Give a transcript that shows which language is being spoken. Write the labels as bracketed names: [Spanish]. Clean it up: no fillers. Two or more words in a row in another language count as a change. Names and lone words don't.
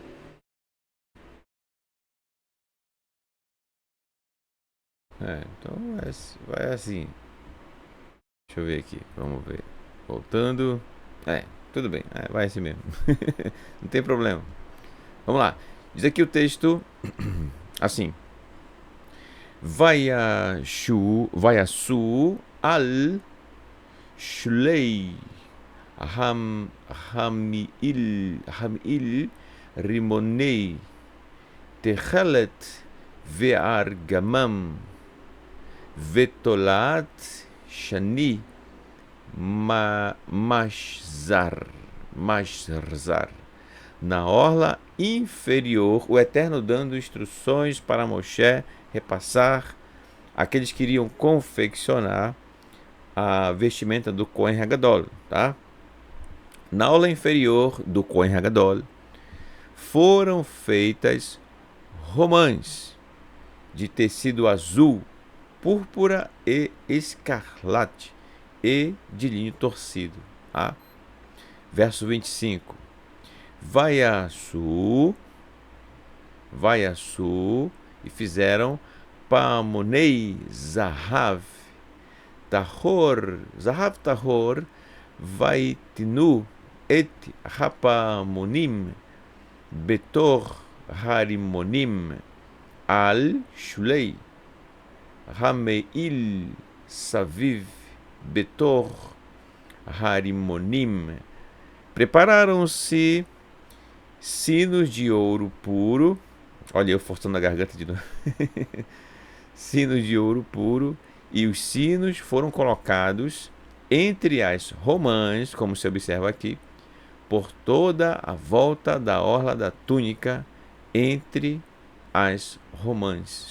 [Portuguese] Então vai assim. Deixa eu ver aqui, vamos ver. Voltando. Tudo bem, vai assim mesmo. Não tem problema. Vamos lá. Diz aqui o texto assim. [Hebrew] ויעשו על שולי המעיל רמוני תכלת וארגמן ותולעת שני משזר. [Portuguese] Na orla inferior, o Eterno dando instruções para Moshe repassar aqueles que iriam confeccionar a vestimenta do [Hebrew] כהן הגדול, [Portuguese] tá? Na orla inferior do [Hebrew] כהן הגדול [Portuguese] foram feitas romãs de tecido azul, púrpura e escarlate e de linho torcido. Tá? Verso 25. [Hebrew] ויעשו, [Portuguese] e fizeram [Hebrew] פעמני זהב טהור ויתנו את הפעמנים בתוך הרמנים על שולי המעיל סביב בתוך הרמנים. [Portuguese] Prepararam-se sinos de ouro puro. Olha, eu forçando a garganta de novo. Sinos de ouro puro. E os sinos foram colocados entre as romãs, como se observa aqui, por toda a volta da orla da túnica, entre as romãs.